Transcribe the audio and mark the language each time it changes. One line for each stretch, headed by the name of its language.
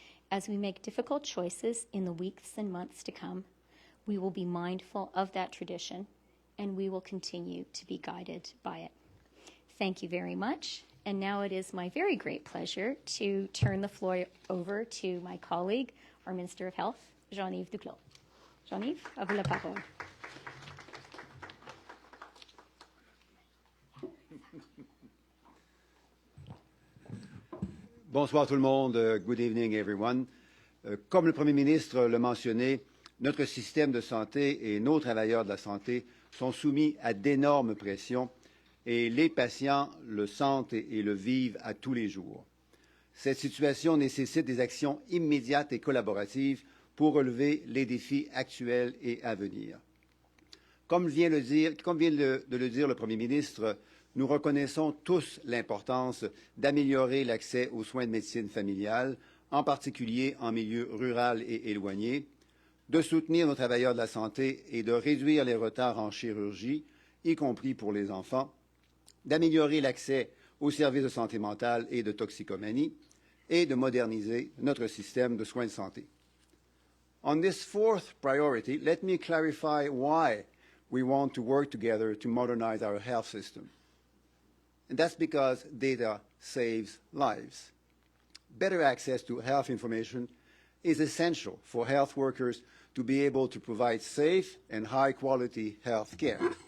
English: As we make difficult choices in the weeks and months to come, we will be mindful of that tradition and we will continue to be guided by it. Thank you very much. And now it is my very great pleasure to turn the floor over to my colleague, our Minister of Health, Jean-Yves Duclos.
French: Jean-Yves, à vous la parole. Bonsoir tout le monde.
English: Good evening, everyone.
French: Comme le Premier ministre l'a mentionné, notre système de santé et nos travailleurs de la santé sont soumis à d'énormes pressions et les patients le sentent et le vivent à tous les jours. Cette situation nécessite des actions immédiates et collaboratives pour relever les défis actuels et à venir. Comme vient de le dire le Premier ministre, nous reconnaissons tous l'importance d'améliorer l'accès aux soins de médecine familiale, en particulier en milieu rural et éloigné, de soutenir nos travailleurs de la santé et de réduire les retards en chirurgie, y compris pour les enfants, d'améliorer l'accès aux services de santé mentale et de toxicomanie, et de moderniser notre système de soins de santé.
English: On this fourth priority, let me clarify why we want to work together to modernize our health system. And that's because data saves lives. Better access to health information is essential for health workers to be able to provide safe and high-quality health care.